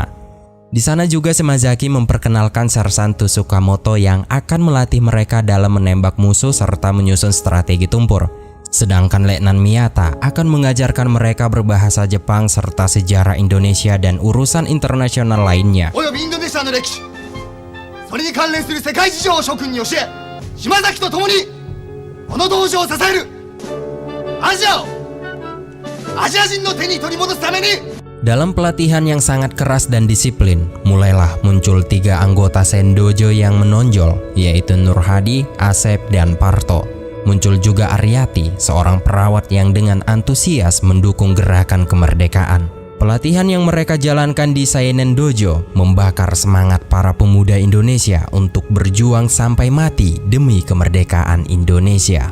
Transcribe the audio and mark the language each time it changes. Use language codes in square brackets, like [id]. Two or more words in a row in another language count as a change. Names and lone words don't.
[id] Di sana juga Shimazaki memperkenalkan Sersan Tsukamoto yang akan melatih mereka dalam menembak musuh serta menyusun strategi tempur. Sedangkan Letnan Miyata akan mengajarkan mereka berbahasa Jepang serta sejarah Indonesia dan urusan internasional lainnya. [ja] それに関連する世界事情を諸君に教え、島崎と共にこの道場を支えるアジアをアジア人の手に取り戻すために。 [id] Dalam pelatihan yang sangat keras dan disiplin, mulailah muncul 3 anggota Sendojo yang menonjol, yaitu Nur Hadi, Asep, dan Parto. Muncul juga Aryati, seorang perawat yang dengan antusias mendukung gerakan kemerdekaan. Pelatihan yang mereka jalankan di Seinen Dojo membakar semangat para pemuda Indonesia untuk berjuang sampai mati demi kemerdekaan Indonesia.